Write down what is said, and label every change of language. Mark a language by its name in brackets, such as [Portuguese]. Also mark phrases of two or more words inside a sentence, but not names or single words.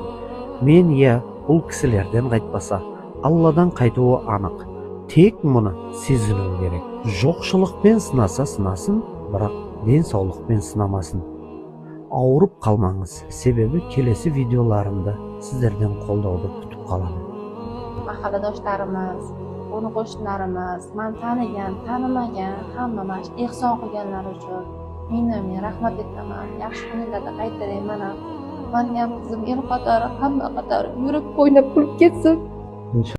[Kazakh] Мен бұл кісілерден қайтпаса, Алладан қайтуы анық. Тек мұны сезіну керек. Жоқшылықпен сынаса сынасын, бірақ денсаулықпен сынамасын. Ауырып қалмаңыз, себебі келесі видеоларымда сіздерден қолдауды күтіп қаламын. [Uzbek] Mahalladoshlarimz, qo'ni qo'shnilarimiz, men tanigan, tanimagan, hamma mana shu ehson qilganlar uchun men rahmat aytaman. Yaxshi kunlarda qaytaring mana. Mening ham qizim el qatori, hamma qatori yurib o'ynab kulib ketsin.